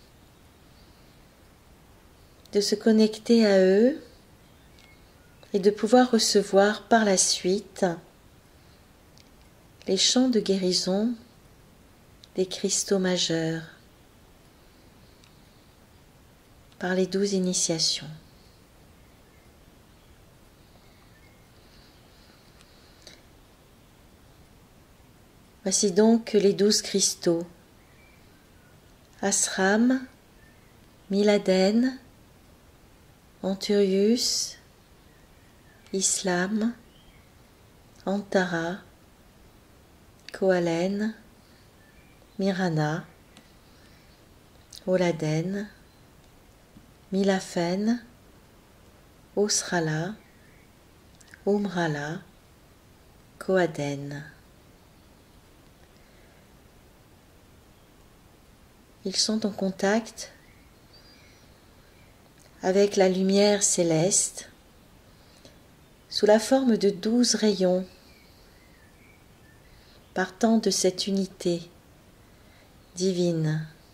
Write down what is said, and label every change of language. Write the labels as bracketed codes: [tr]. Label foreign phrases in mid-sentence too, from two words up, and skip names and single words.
[fr] de se connecter à eux et de pouvoir recevoir par la suite les chants de guérison des cristaux majeurs par les 12 initiations. Voici donc les 12 cristaux. Asram, Miladen, Anturius, Islam, Antara, Koalen, Mirana, Oladen, Milafen, Osrala, Umrala, Koaden. Ils sont en contact avec la lumière céleste sous la forme de 12 rayons partant de cette unité divine.